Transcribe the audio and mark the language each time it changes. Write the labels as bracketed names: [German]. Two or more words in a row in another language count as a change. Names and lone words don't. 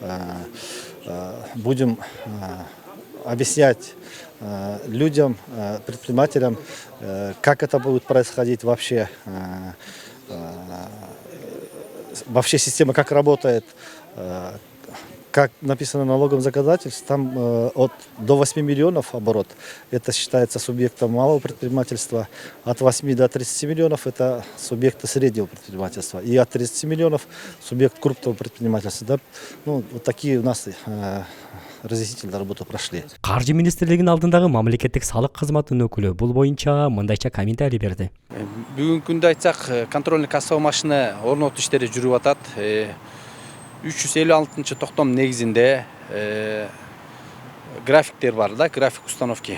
[Russian] Будем объяснять людям, предпринимателям, как это будет происходить вообще, вообще система как работает, как написано в налоговом законодательстве, там до 8 миллионов оборот, это считается субъектом малого предпринимательства, от 8 до 30 миллионов это субъекты среднего предпринимательства, и от 30 миллионов субъект крупного предпринимательства. Да? Ну, вот такие у нас разъяснительные работы прошли. [Kyrgyz] Каржы министрлигинин алдындагы мамлекеттик салык кызматынын өкүлү бул боюнча мындайча комментарий берди. Бүгүнкү күндө айтсак, [Russian] контрольный кассовый [Kyrgyz] машина орнотуу иштери жүрүп атат. 356 токтом негизинде графиктер бар да, [Russian] график установки.